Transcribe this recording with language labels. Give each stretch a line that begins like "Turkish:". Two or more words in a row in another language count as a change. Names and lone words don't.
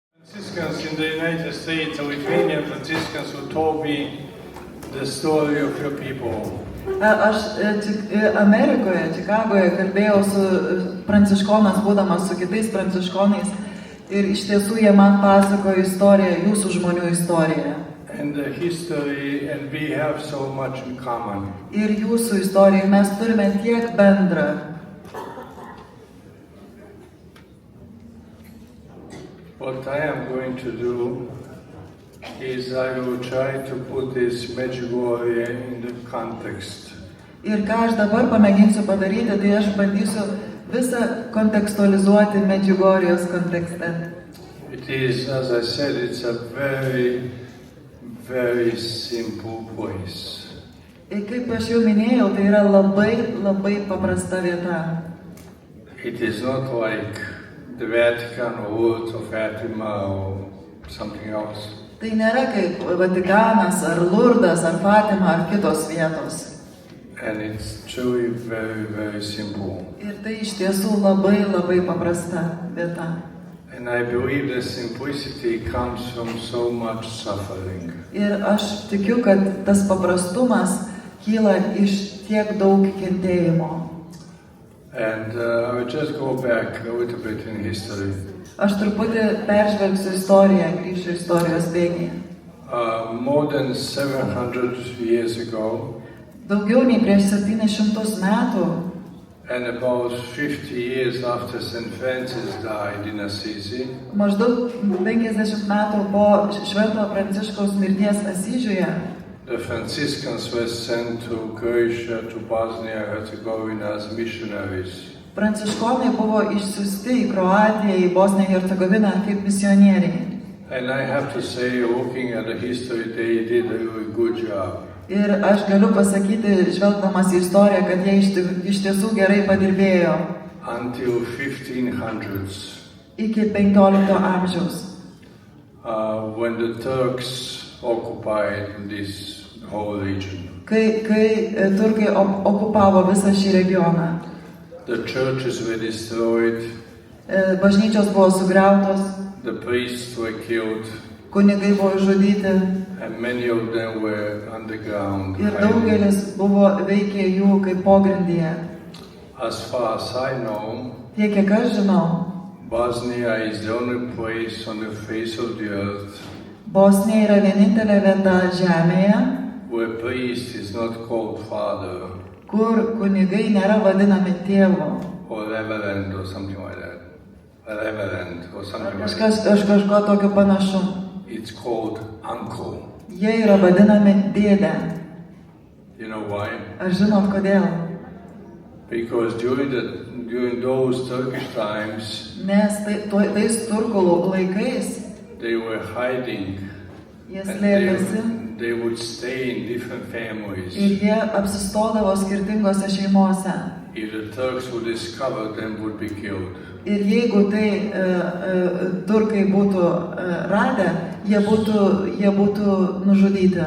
English: Franciscans in the United States, the Lithuanian Franciscans who told me the story of your people.
Lithuanian: Aš Amerikoje, Čikagoje kalbėjau su pranciškonas, būdamas su kitais pranciškonais, ir iš tiesų jie man pasakojo istoriją, jūsų žmonių istoriją.
English: And the history, and we have so much in common.
Lithuanian: Ir jūsų istoriją mes turime tiek bendrą.
English: What I am going to do is I will try to put this Medjugorje in the context.
Lithuanian: Ir ką aš dabar pamėginsiu padaryti, tai aš bandysiu visą kontekstualizuoti Medžiugorjos kontekste.
English: It is, as I said, it's a very, very simple place.
Lithuanian: Ir kaip aš jau minėjau, tai yra labai, labai paprasta vieta.
English: It is not like the Vatican or Lourdes or Fatima or something else.
Lithuanian: Tai nėra kaip Vatikanas, ar Lurdas, ar Fatima, ar kitos vietos.
English: And it's truly very, very simple.
Lithuanian: Ir tai iš tiesų labai, labai paprasta vieta.
English: And I believe the simplicity comes from so much suffering.
Lithuanian: Ir aš tikiu, kad tas paprastumas kyla iš tiek daug kentėjimo.
English: And I will just go back a little bit in history.
Lithuanian: Aš truputį peržvelgsiu istoriją, grįšiu istorijos bėgyje.
English: More than 700 years ago,
Lithuanian: Daugiau nei prieš 700 metų,
English: and about 50 years after St. Francis died in Assisi,
Lithuanian: maždaug 50 metų po Švento Pranciškaus mirties Asyžiuje,
English: the Franciscans were sent to Croatia, to Bosnia and Herzegovina as missionaries.
Lithuanian: pranciškonai buvo išsiųsti į Kroatiją, į Bosniją ir Hercegoviną kaip misionieriai.
English: And I have to say, looking at the history, they did a really good job.
Lithuanian: Ir aš galiu pasakyti, žvelgdamas į istoriją, kad jie iš tiesų gerai padirbėjo
English: Until 1500s,
Lithuanian: iki 15 amžiaus,
English: when the Turks occupied this whole region.
Lithuanian: kai turkai okupavo visą šį regioną.
English: The churches were destroyed,
Lithuanian: Bažnyčios buvo sugriautos,
English: the priests were killed,
Lithuanian: kunigai buvo žudyti
English: and many of them were underground.
Lithuanian: ir
English: hiding.
Lithuanian: daugelis buvo veikė jų kaip pogrindyje.
English: As far as I know,
Lithuanian: Tiek, kiek aš žinau,
English: Bosnia is the only place on the face of the earth
Lithuanian: Bosnija yra vienintelė vieta žemėje,
English: where priest is not called father
Lithuanian: kur kunigai nėra vadinami tėvu.
English: or reverend or something like that. A reverend or something like
Lithuanian: Kažkas
English: that.
Lithuanian: kažko tokio panašu.
English: It's called uncle.
Lithuanian: Jie yra vadinami dėdė.
English: You know why?
Lithuanian: Ar žinot kodėl?
English: Because during those Turkish times,
Lithuanian: Nes tais turkų laikais
English: they were hiding
Lithuanian: jie
English: and
Lithuanian: slėpėsi
English: they would stay in different families.
Lithuanian: ir jie apsistodavo skirtingose šeimose.
English: If the Turks would discover them, would be killed.
Lithuanian: Ir jeigu tai turkai būtų radę, jie būtų nužudyti.